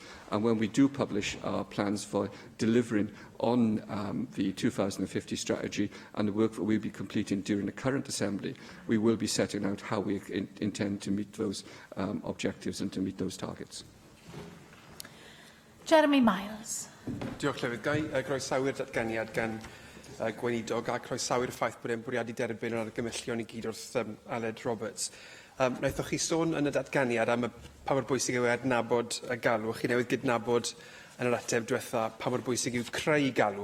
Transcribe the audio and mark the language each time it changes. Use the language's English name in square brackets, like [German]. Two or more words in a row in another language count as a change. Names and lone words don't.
[English] And when we do publish our plans for delivering on the 2050 strategy and the work that we'll be completing during the current Assembly, we will be setting out how we intend to meet those objectives and to meet those targets. Jeremy Miles. [Welsh] Diolch, Llefydd. Gai groesawu'r datganiad gan gweinidog a croesawu'r ffaith bod e'n bwriadu derbyn yr argymellion I gyd wrth Aled Roberts. Wnaethoch chi sôn yn y datganiad am pa mor bwysig yw adnabod y galw. Chi newydd gydnabod yn yr ateb diwetha pa mor bwysig yw creu galw.